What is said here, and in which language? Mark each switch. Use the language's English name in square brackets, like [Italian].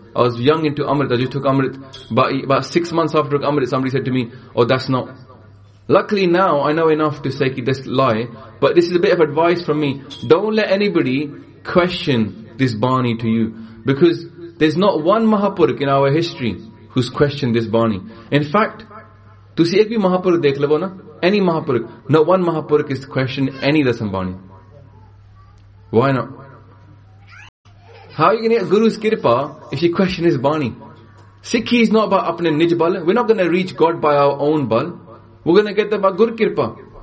[English] I was young into Amrit. I just took Amrit. About 6 months after Amrit, somebody said to me, oh, that's not. Luckily now, I know enough to say this lie. But this is a bit of advice from me. Don't let anybody question this Bani to you. Because there's not one Mahapurukh in our history who's questioned this Bani. [Punjabi] In fact, ਤੁਸੀ ਏਕ ਭੀ ਮਹਾਪੁਰਖ ਦੇਖ ਲੇਬੋ ਨਾ? [English] Any Mahapurukh. Not one Mahapurukh is questioned any Dasam Bani. Why not? How are you going to get Guru's kirpa if you question his bani? Sikhi is not about [Punjabi] apne nij bal. [English] We're not going to reach God by our own bal. We're going to get that by Guru kirpa.